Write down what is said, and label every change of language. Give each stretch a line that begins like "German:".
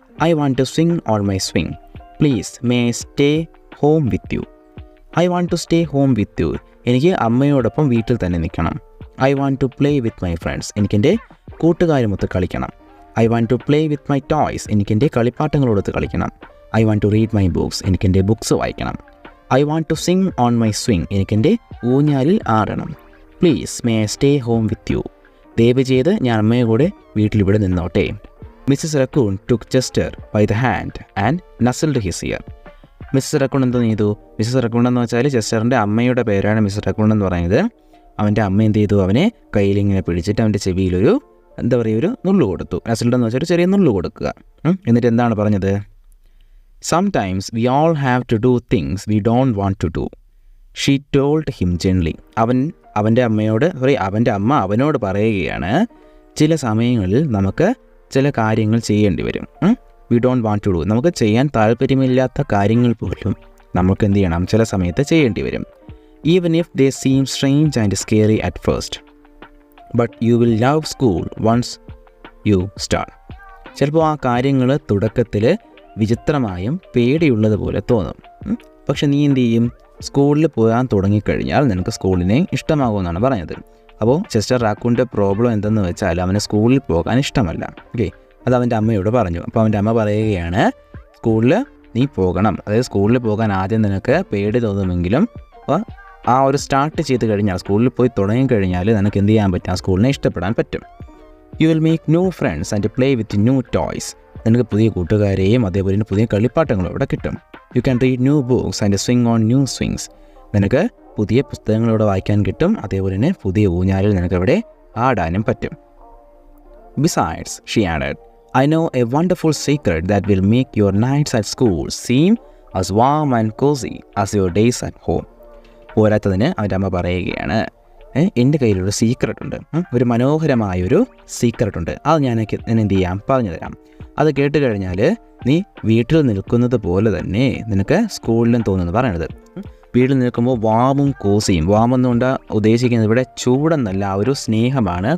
English: I want to swing on my swing. Please, may I stay home with you? I want to stay home with you.
Malayalam: എനിക്ക് അമ്മയോടൊപ്പം വീട്ടിൽ തന്നെ നിൽക്കണം.
English: I want to play with my friends.
Malayalam: എനിക്ക് എൻ്റെ കൂട്ടുകാരുമൊത്ത് കളിക്കണം.
English: I want to play with my toys.
Malayalam: എനിക്ക് എൻ്റെ കളിപ്പാട്ടങ്ങളോടൊത്ത് കളിക്കണം.
English: I want to read my books.
Malayalam: എനിക്ക് എൻ്റെ ബുക്സ് വായിക്കണം.
English: I want to sing on my swing.
Malayalam: എനിക്ക് എൻ്റെ ഊഞ്ഞാലിൽ ആടണം.
English: Please, may I stay home with you?
Malayalam: ദയവ് ചെയ്ത് ഞാൻ അമ്മയെ കൂടെ വീട്ടിലിവിടെ നിന്നോട്ടെ.
English: Mrs Raccoon took Chester by the hand and nuzzled his ear.
Malayalam: Mrs raccoon എന്ത് ചെയ്തു? മിസ്സസ് റക്കൂൺ എന്ന് വെച്ചാൽ ചെസ്റ്ററിൻ്റെ അമ്മയുടെ പേരാണ് മിസ്സസ് റക്കൂൺ എന്ന് പറയുന്നത്. അവൻ്റെ അമ്മ എന്ത് ചെയ്തു, അവനെ കയ്യിലിങ്ങനെ പിടിച്ചിട്ട് അവൻ്റെ ചെവിയിലൊരു എന്താ പറയുക, ഒരു നുള്ളു കൊടുത്തു. നസിൽഡ് എന്ന് വെച്ചാൽ ഒരു ചെറിയ നുള്ളു കൊടുക്കുക. എന്നിട്ട് എന്താണ് പറഞ്ഞത്?
English: Sometimes we all have to do things we don't want to do. She told him gently.
Malayalam: അവൻ്റെ അമ്മ അവനോട് പറയുകയാണ്, ചില സമയങ്ങളിൽ നമുക്ക് ചില കാര്യങ്ങൾ ചെയ്യേണ്ടി വരും.
English: we don't want to do,
Malayalam: നമുക്ക് ചെയ്യാൻ താല്പര്യമില്ലാത്ത കാര്യങ്ങൾ പോലും നമുക്ക് എന്ത് ചെയ്യണം, ചില സമയത്ത് ചെയ്യേണ്ടി വരും.
English: even if they seem strange and scary at first. But you will love school once you start.
Malayalam: ചിലപ്പോൾ ആ കാര്യങ്ങൾ തുടക്കത്തിൽ വിചിത്രമായും പേടിയുള്ളതുപോലെ തോന്നും. പക്ഷെ നീ എന്ത് ചെയ്യും? സ്കൂളിൽ പോകാൻ തുടങ്ങിക്കഴിഞ്ഞാൽ നിനക്ക് സ്കൂളിനെ ഇഷ്ടമാകുമെന്നാണ് പറഞ്ഞത്. അപ്പോൾ ചെസ്റ്റർ റാക്കൂണിൻ്റെ പ്രോബ്ലം എന്തെന്ന് വെച്ചാൽ അവന് സ്കൂളിൽ പോകാൻ ഇഷ്ടമല്ല. ഓക്കെ, അത് അവൻ്റെ അമ്മയോട് പറഞ്ഞു. അപ്പോൾ അവൻ്റെ അമ്മ പറയുകയാണ്, സ്കൂളിൽ നീ പോകണം. അതായത് സ്കൂളിൽ പോകാൻ ആദ്യം നിനക്ക് പേടി തോന്നുമെങ്കിലും ആ ഒരു സ്റ്റാർട്ട് ചെയ്ത് കഴിഞ്ഞാൽ, സ്കൂളിൽ പോയി തുടങ്ങിക്കഴിഞ്ഞാൽ നിനക്ക് എന്ത് ചെയ്യാൻ പറ്റും? ആ സ്കൂളിനെ ഇഷ്ടപ്പെടാൻ പറ്റും.
English: You will make new friends and play with new toys.
Malayalam: നിനക്ക് പുതിയ കൂട്ടുകാരെയും അതേപോലെ തന്നെ പുതിയ കളിപ്പാട്ടങ്ങളും ഇവിടെ കിട്ടും.
English: You can read new books and swing on new swings.
Malayalam: നിനക്ക് പുതിയ പുസ്തകങ്ങളിവിടെ വായിക്കാൻ കിട്ടും. അതേപോലെ തന്നെ പുതിയ ഊഞ്ഞാലിൽ നിനക്കവിടെ ആടാനും പറ്റും.
English: Besides, she added, I know a wonderful secret that will make your nights at school seem as warm and cozy as your days at home.
Malayalam: പോരാത്തതിന് അവൻ്റെ അമ്മ പറയുകയാണ്, എൻ്റെ കയ്യിലൊരു സീക്രട്ട് ഉണ്ട്, ഒരു മനോഹരമായൊരു സീക്രട്ട് ഉണ്ട്. അത് ഞാൻ എന്ത് ചെയ്യാം? പറഞ്ഞു തരാം. അത് കേട്ട് കഴിഞ്ഞാൽ നീ വീട്ടിൽ നിൽക്കുന്നത് പോലെ തന്നെ നിനക്ക് സ്കൂളിലും തോന്നുന്നു പറയണത്. വീട്ടിൽ നിൽക്കുമ്പോൾ വാമും കോസിയും, വാമെന്നുകൊണ്ട് ഉദ്ദേശിക്കുന്നത് ഇവിടെ ചൂടെന്നല്ല, ആ ഒരു സ്നേഹമാണ്.